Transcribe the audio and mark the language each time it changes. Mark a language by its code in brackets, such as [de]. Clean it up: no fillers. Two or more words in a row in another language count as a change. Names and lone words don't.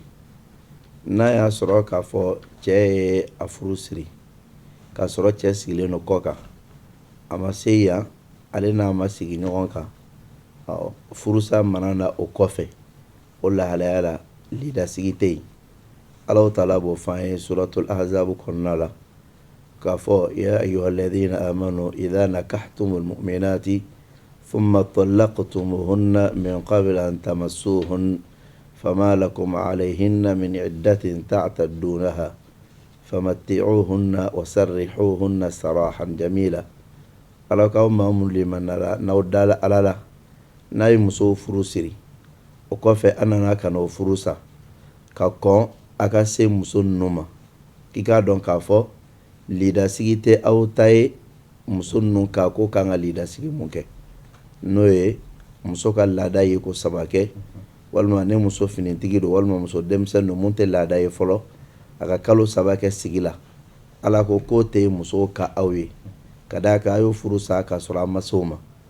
[bm] N'a y'a sɔrɔ k'a fɔ cɛ ye a furu siri k'a sɔrɔ cɛ sigilen don kɔ kan, a ma se yan, ale n'a ma sigi ɲɔgɔn kan, furusa mana na o kɔfɛ, o lahalaya la lida sigi tɛ yen. Alahu Taala b'o f'an ye suratul ahzab kɔnɔna la k'a fɔ [ar] يا أيها الذين آمنوا إذا نكحتم المؤمنات ثم طلقتموهن من قبل أن تمسوهن فما لكم عليهن من عدة تعتدونها فمتعوهن وسرحوهن سراحا جميلا. [bm] Ala k'aw maa minnu limanara n'aw dala Ala la, n'a ye musow furu siri o kɔfɛ an nana ka n'o furu sa, ka kɔn a ka se muso ninnu ma k'i k'a dɔn k'a fɔ lidasigi tɛ aw ta ye muso ninnu ka ko kan ka lidasigi mun kɛ n'o ye muso ka laada ye ko 3 kɛ walima ne muso finitigi don walima muso denmisɛn don mun tɛ laada ye fɔlɔ a ka kalo 3 kɛ sigi la ala ko k'o tɛ muso ka aw ye ka d'a kan a y'o furu sa ka sɔrɔ a ma se o ma